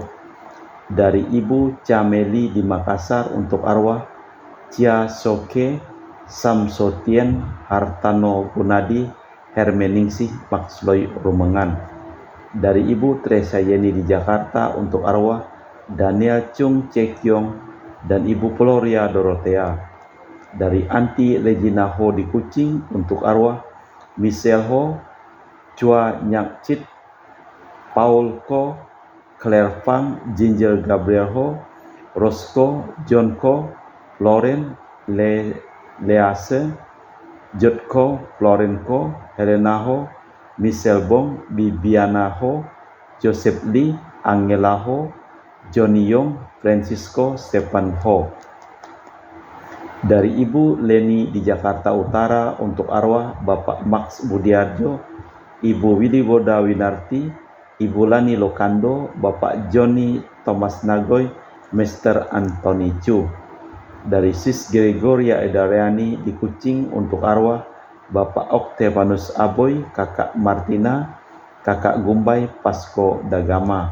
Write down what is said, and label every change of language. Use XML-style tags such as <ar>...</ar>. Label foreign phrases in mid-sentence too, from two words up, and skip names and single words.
<id>Dari Ibu Cameli di Makassar, untuk arwah Cia Soke Samsotien Hartano Gunadi Hermeningsih Maxloy Rumengan. Dari Ibu Teresa Yeni di Jakarta, untuk arwah Daniel Chung Cekyong dan Ibu Floria Dorothea. Dari Anti Regina Ho di Kucing, untuk arwah Michelle Ho, Chua Nyak Chit, Paul Ko, Claire Fang, Ginger Gabriel Ho, Roscoe, John Ko, Lauren Lease, Jotko, Floren Ko, Helena Ho, Michelle Bong, Bibiana Ho, Joseph Lee, Angela Ho, Johnny Yong, Francisco Stephen Ho. Dari Ibu Leni di Jakarta Utara, untuk arwah Bapak Max Budiarjo, Ibu Widiboda Winarti, Ibu Lani Lokando, Bapak Johnny Thomas Nagoy, Mr. Anthony Chu. Dari Sis Gregoria Edariani di Kucing, untuk arwah Bapak Octavianus Aboy, Kakak Martina, Kakak Gumbay Pasco Dagama.</id>